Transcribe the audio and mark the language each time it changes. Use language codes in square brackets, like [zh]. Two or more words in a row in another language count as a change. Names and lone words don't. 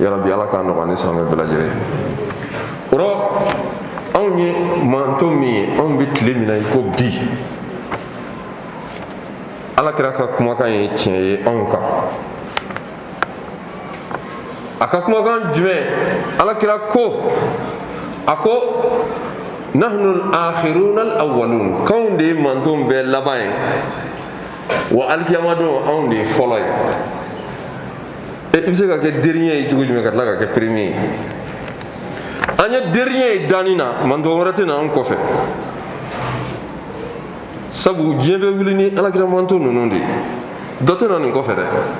[ar] يا رب, [bm] Ala k'a nɔgɔya ni silamɛ bɛɛ lajɛlen. O rɔ anw ye manto min ye, anw bɛ tile min na i ko bi, Alakira ka kumakan ye tiɲɛ ye anw kan. A ka kumakan jumɛn? Alakira ko, a ko [ar] نحن الآخرون الأولون, [bm] k'anw de ye mantonw bɛɛ laban ye, wa alikiyama don anw de ye fɔlɔ ye. I bɛ se ka kɛ dernier ye cogo jumɛn ka tila ka kɛ premier ye? An ye dernier ye danni na, manton wɛrɛ tɛ na an kɔfɛ. Sabu diɲɛ bɛ wuli ni Alakira manton ninnu de ye, dɔ tɛ na nin kɔfɛ dɛ.